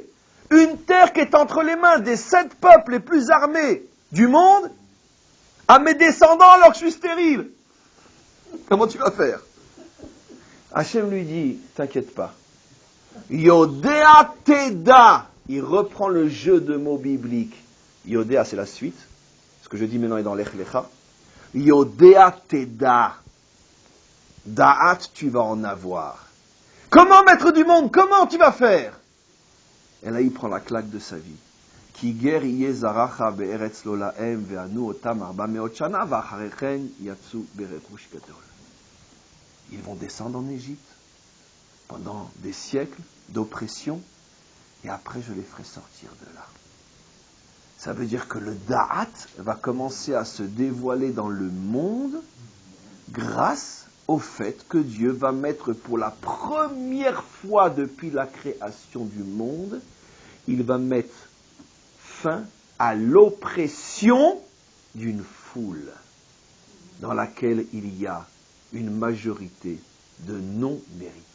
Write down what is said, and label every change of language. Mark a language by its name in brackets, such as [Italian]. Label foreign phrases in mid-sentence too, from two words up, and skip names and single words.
[French] Une terre qui est entre les mains des 7 peuples les plus armés du monde, à mes descendants alors que je suis stérile. Comment tu vas faire? Hachem lui dit, t'inquiète pas. [Hebrew] ידע תדע. [French] Il reprend le jeu de mots bibliques. Yodea, c'est la suite. Ce que je dis maintenant est dans l'Ech Lecha. [Hebrew] ידע תדע. דעת, [French] tu vas en avoir. Comment, maître du monde? Comment tu vas faire? Et là, il prend la claque de sa vie. [Hebrew] כי גר יהיה זרעך בארץ לא להם וענו אותם 400 שנה ואחרי כן יצאו ברכוש גדול. [French] Ils vont descendre en Égypte pendant des siècles d'oppression et après je les ferai sortir de là. Ça veut dire que le Da'at va commencer à se dévoiler dans le monde grâce au fait que Dieu va mettre pour la première fois depuis la création du monde, il va mettre fin à l'oppression d'une foule dans laquelle il y a une majorité de non-méritants.